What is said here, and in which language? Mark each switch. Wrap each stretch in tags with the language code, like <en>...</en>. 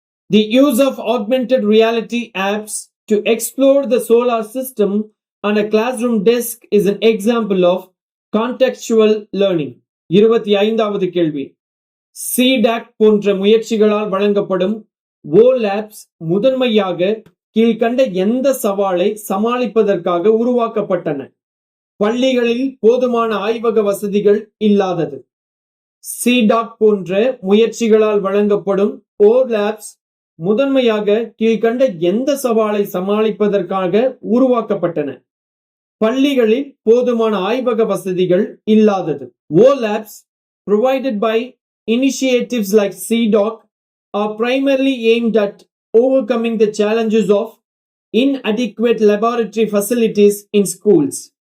<en>The use of augmented reality apps to explore the solar system on a classroom desk is an example of contextual learning.</en> <ta>25வது கேள்வி. CDAC போன்ற முயற்சிகளால் வழங்கப்படும் OLabs முதன்மையாக கீழ்கண்ட எந்த சவாலை சமாளிப்பதற்காக உருவாக்கப்பட்டன? பள்ளிகளில் போதுமான ஆய்வக வசதிகள் இல்லாதது. CDAC போன்ற முயற்சிகளால் வழங்கப்படும் OLabs முதன்மையாக கீழ்கண்ட எந்த சவாலை சமாளிப்பதற்காக உருவாக்கப்பட்டன? பள்ளிகளில் போதுமான ஆய்வக வசதிகள் இல்லாதது.</ta> <en>OLabs provided by initiatives like CDOC are primarily aimed at overcoming the challenges of inadequate laboratory facilities in schools.</en>